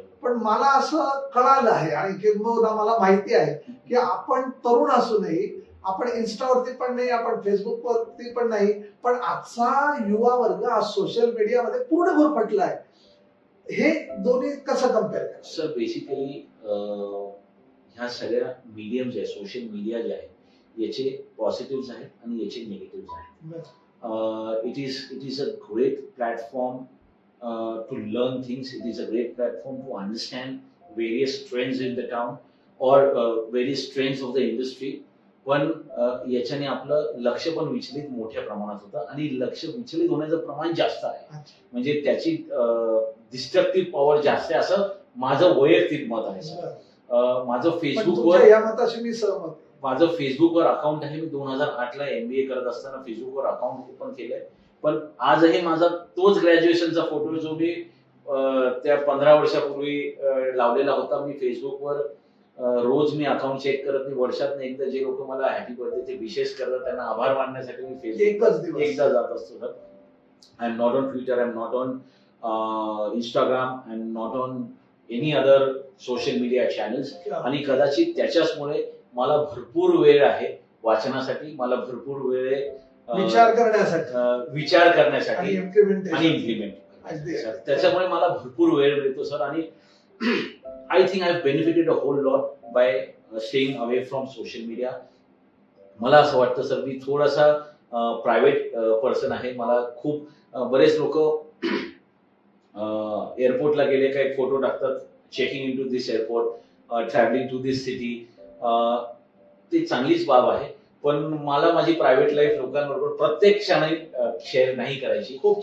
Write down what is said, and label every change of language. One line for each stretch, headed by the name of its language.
Marathi: पण मला असं कळालं आहे आणि किंबहुना मला माहिती आहे की आपण तरुण असूनही आपण इन्स्टावरती पण नाही, आपण फेसबुकवरती पण नाही, पण आजचा युवा वर्ग आज सोशल मीडियामध्ये पूर्ण गुरफटला आहे. हे दोन्ही कसं कम्पेअर करा? सर बेसिकली ह्या सगळ्या मीडियम जे आहे, सोशल मीडिया जे आहे, याचे पॉझिटिव्ह आहेत आणि याचे निगेटिव्ह आहेत.
English: It is a great platform to learn things. It is a great platform to understand various trends in the town or various trends of the industry.
Marathi: पण याच्याने आपलं लक्ष पण विचलित मोठ्या प्रमाणात होतं आणि लक्ष विचलित होण्याचं प्रमाण जास्त आहे. म्हणजे त्याची डिस्ट्रक्टिव्ह पॉवर जास्त आहे असं माझं वैयक्तिक मत आहे सर. माझं फेसबुकवर या मताशी मी सहमत. माझं फेसबुकवर अकाउंट आहे. मी 2008 ला MBA करत असताना फेसबुकवर अकाउंट ओपन केलंय. पण आजही माझा तोच ग्रॅज्युएशनचा फोटो जो मी त्या 15 वर्षापूर्वी लावलेला होता. मी फेसबुकवर रोज मी अकाउंट चेक करत नाही. वर्षात एकदा जे लोक मला हॅपी बर्थडे ते विशेष करतात त्यांना आभार मानण्यासाठी मी फेसबुक एकदा जात असतो sir.
English: I am not on Twitter, I am not on Instagram, I am not on any other social media channels.
Marathi: आणि कदाचित त्याच्याचमुळे मला भरपूर वेळ आहे वाचनासाठी, मला भरपूर वेळ आहे विचार करण्यासाठी आणि इम्प्लिमेंट. त्याच्यामुळे मला भरपूर वेळ मिळतो सर.
English: आणि I think I've benefited a whole lot by staying away from social media.
Marathi: मला असं वाटतं सर मी थोडासा प्रायव्हेट पर्सन आहे. मला खूप बरेच लोक एअरपोर्टला गेले का एक फोटो टाकतात,
English: Checking in to this airport, travelling to this city.
Marathi: ती चांगलीच बाब आहे. पण मला माझी प्रायव्हेट लाईफ लोकांबरोबर प्रत्येक क्षणी शेअर नाही करायची.